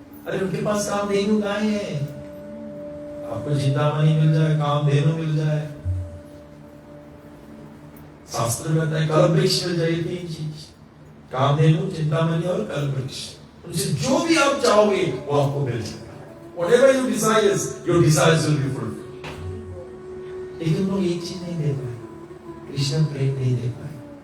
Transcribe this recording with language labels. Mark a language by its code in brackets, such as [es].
[hi] अरे उनके पास कामधेनु गाय है, आपको चिंतामणि मिल जाए, कामधेनु मिल जाए। शास्त्र में बताया कल्पवृक्ष मिल जाए, 3 चीज, कामधेनु, चिंतामणि और कल्पवृक्ष। उनसे जो भी आप चाहोगे वो आपको मिल जाएगा। [en] Whatever you desires, your desires will be fulfilled. [hi] लेकिन लोग एक चीज नहीं दे पाए, कृष्ण प्रेम नहीं दे पाए।